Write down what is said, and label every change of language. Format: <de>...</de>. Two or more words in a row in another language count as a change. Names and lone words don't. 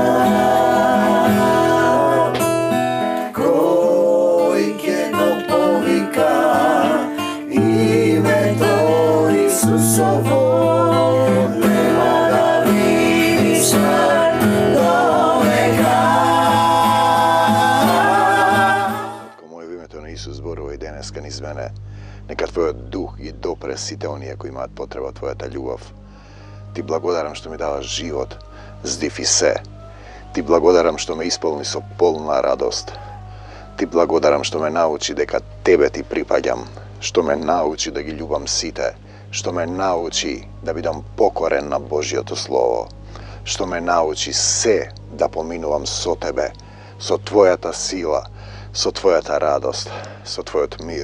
<mk>Kojke to povika ime to Isusovo, nema da vidiš do veka. Moje ime to Isus zborува и денеска низ мене. Нека Твојот дух ги допре сите оние кои имаат потреба од Твојата љубов. Ти благодарам што ми даваш живот, здив и се. Ти благодарам што ме исполни со полна радост. Ти благодарам што ме научи дека Тебе ти припаѓам, што ме научи да ги љубам сите, што ме научи да бидам покорен на Божјото Слово, што ме научи се да поминувам со Тебе, со Твојата сила, со Твојата радост, со Твојот мир.</mk>